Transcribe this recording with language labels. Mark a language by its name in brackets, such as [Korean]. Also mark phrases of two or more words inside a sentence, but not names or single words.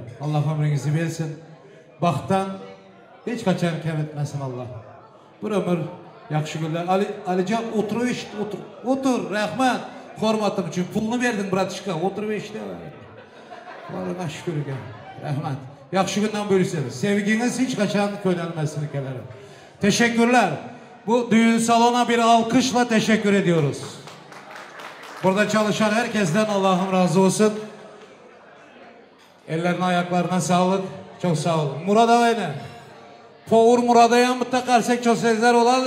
[Uzbek] Alloh umringizni bersin. Baxtdan hech qachon kam etmasin Alloh. Bir umr yaxshi kunlar. Alijon o'tirish, o'tir, rahmat. Hurmatim uchun pulni berdim, bratishka. O'tirib eshitdi. Allohga shukr ekan. Rahmat. Yaxshi kundan bo'lsangiz. Sevgingiz hech qachon ko'nalmasin kelarim. [Turkish] Teşekkürler. Bu düğün salona bir alkışla teşekkür ediyoruz. Burada çalışan herkesten Allah'ım razı olsun. Ellerine ayaklarına sağlık. Çok sağ olun. Murat ağayla. Poğur Murat'a mutlaka çok sözler olardı.